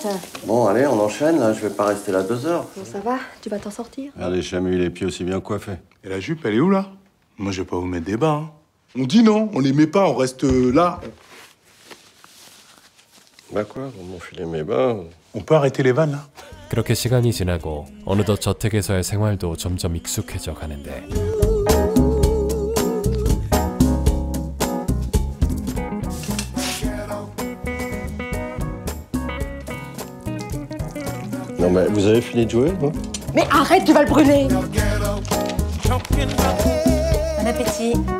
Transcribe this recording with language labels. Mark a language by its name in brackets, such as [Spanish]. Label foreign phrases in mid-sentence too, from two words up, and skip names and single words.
[French] Bon, allez, on enchaîne, là, je vais pas rester là 2 heures. Bon, ça va, tu vas t'en sortir. Regardez, j'ai jamais eu les pieds aussi bien coiffés. Et la jupe, elle est où, là? Moi, je vais pas vous mettre des bas, hein. On dit non, on les met pas, on reste là. Bah quoi, vous m'enfilez mes bas. On peut arrêter les vannes, là? [Korean] 그렇게 시간이 지나고 어느덧 저택에서의 생활도 점점 익숙해져 가는데 [French] Non mais vous avez fini de jouer, non? Mais arrête, tu vas le brûler. Bon appétit.